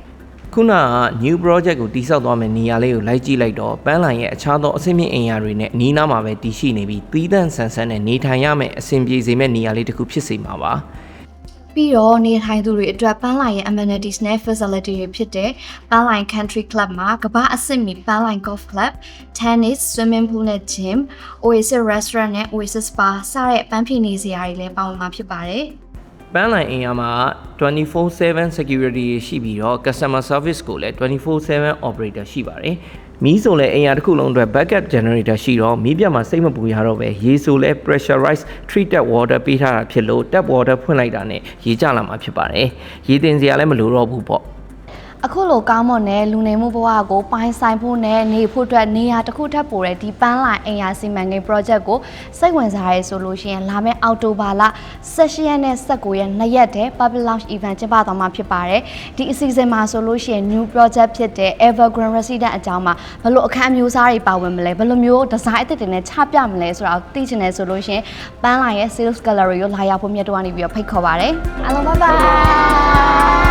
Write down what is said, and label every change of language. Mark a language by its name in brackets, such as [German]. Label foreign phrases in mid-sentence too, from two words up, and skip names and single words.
[Burmese] ခုနက [English] new project [Burmese] ကိုတိစောက်သွားမယ့်နေရာလေးကိုလိုက်ကြည့်လိုက်တော့ပန်းလိုင်ရဲ့အခြားသောအဆင့်မြင့်အိမ်ယာတွေနဲ့အနီးနားမှာပဲတည်ရှိနေပြီးသီးသန့်ဆန်းဆန်းနဲ့နေထိုင်ရမယ့်အဆင်ပြေစေမယ့်နေရာလေးတစ်ခုဖြစ်စေမှာပါ ပြီးတော့နေထိုင်သူတွေအတွက်ပန်းလိုင်ရဲ့ amenities နဲ့ facility တွေဖြစ်တဲ့ပန်းလိုင် country club မှာကမ္ဘာအဆင့်မီပန်းလိုင် [English] golf club, tennis, swimming pool [Burmese] နဲ့ gym, Oasis restaurant နဲ့ Oasis spa စတဲ့ပန်းဖြေနေစရာတွေလည်းပါဝင်မှာဖြစ်ပါတယ် ပန်းလိုင်အိမ်ယာမှာ [English] 24/7 security [Burmese] ရှိပြီးတော့ [English] customer service [Burmese] ကိုလည်း [English] 24/7 operator [Burmese] ရှိပါတယ်။မီးဆိုလည်းအိမ်ယာတစ်ခုလုံးအတွက် [English] backup generator [Burmese] ရှိတော့မီးပြတ်မှာစိတ်မပူရတော့ပဲရေဆိုလည်း [English] pressurized treated water [Burmese] ပေးထားတာဖြစ်လို့ [English] tap water [Burmese] ဖွင့်လိုက်တာနဲ့ရေကျလာမှာဖြစ်ပါတယ်။ရေတင်စရာလည်းမလိုတော့ဘူးပေါ့။ အခုလိုကောင်းမွန်တဲ့လူနေမှုဘဝကိုပိုင်ဆိုင်ဖို့နဲ့နေဖို့အတွက်နေရာတစ်ခုထပ်ပို့တဲ့ဒီပန်းလိုင်အိမ်ယာစီမံကိန်း project ကိုစိတ်ဝင်စားရဲဆိုလို့ရှိရင်လာမယ့်အောက်တိုဘာလ18ရက်နဲ့19ရက်2ရက်တည်း [English] public launch event [Burmese] ကျင်းပသွားမှာဖြစ်ပါတယ်ဒီအစီအစဉ်မှာဆိုလို့ရှိရင် [English] new project [Burmese] ဖြစ်တဲ့ Evergreen Residence အကြောင်းမှာဘယ်လိုအခန်းအမျိုးအစားတွေပါဝင်မလဲဘယ်လိုမျိုး design အသစ်တွေနဲ့ချပြမလဲဆိုတာကိုသိချင်တယ်ဆိုလို့ရှိရင်ပန်းလိုင်ရဲ့ [English] sales gallery [Burmese] ကိုလာရောက်ဖို့မြတ်တော့ကနေပြီးတော့ဖိတ်ခေါ်ပါတယ်အားလုံး [English] bye bye